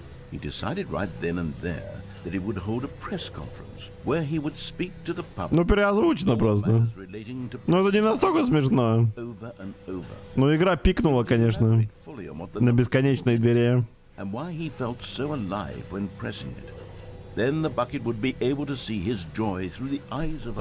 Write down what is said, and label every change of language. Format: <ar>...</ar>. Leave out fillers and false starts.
<en>He decided right then and there that he would hold a press conference where he would speak to the public.</en> <ru>Ну, переозвучено просто. Но это не настолько смешно. Но игра пикнула, конечно, на бесконечной дыре.</ru> <en>And why he felt so alive when pressing it. Then the bucket would be able to see his joy through the eyes of</en>